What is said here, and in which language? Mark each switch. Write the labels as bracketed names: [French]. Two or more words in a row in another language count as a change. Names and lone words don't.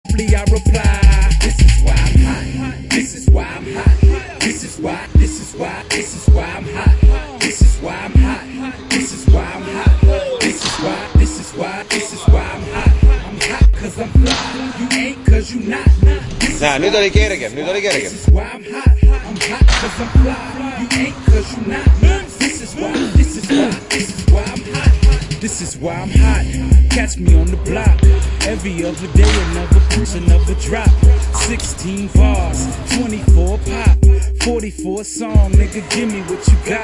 [English] promptly I reply, this is why I'm hot, this is why I'm hot, this is why, this is why, this is why I'm hot, this is why I'm hot, this is why I'm hot, this is why, this is why, this is why I'm hot cause I'm fly, you ain't cause you not. [Estonian] Näe, nüüd oli kergem, nüüd oli kergem. [English] This is why I'm hot cause I'm fly, you ain't cause you not. This is why, this is why, this is why I'm hot. This is why I'm hot, catch me on the block. Every other day another push, another drop. 16 bars, 24 pop, 44 song, nigga give me what you got.